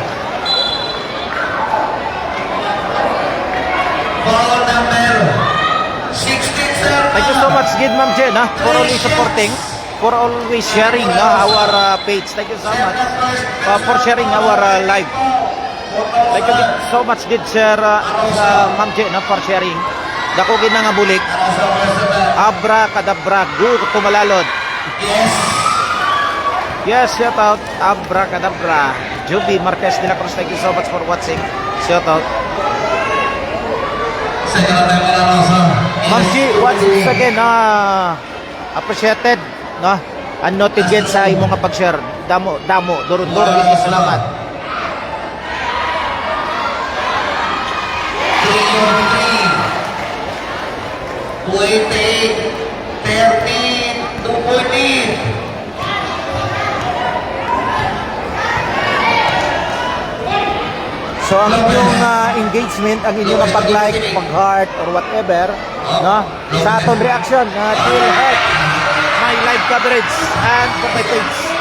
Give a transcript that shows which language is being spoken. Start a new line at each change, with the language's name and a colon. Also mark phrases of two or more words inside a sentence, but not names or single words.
English: Foul number 16, sir. Thank you so much gid Ma'am Jen for always supporting, for always sharing our page. Thank you so much for sharing our live. Thank you so much gid sir Ma'am Jen for sharing.
Hiligaynon: Dako gid nga bulik. Abra kadabra good tumalalod.
English: Yes. Yes, shout out Abra kadabra. Juby Marquez de la Cruz, thank you so much for watching. Shout out. Second time na Rosa. Ma'am G, once again, appreciated, no? And noted again
Hiligaynon: sa imong nga pag-share. Damo, duro-duro, salamat.
English: 3 28 13 2.8.
Hiligaynon: So ang inyong engagement, ang inyong pag-like, pag-heart,
English: or whatever,
Hiligaynon: no? Sa aton
English: reaction, will help my live coverage and for my page.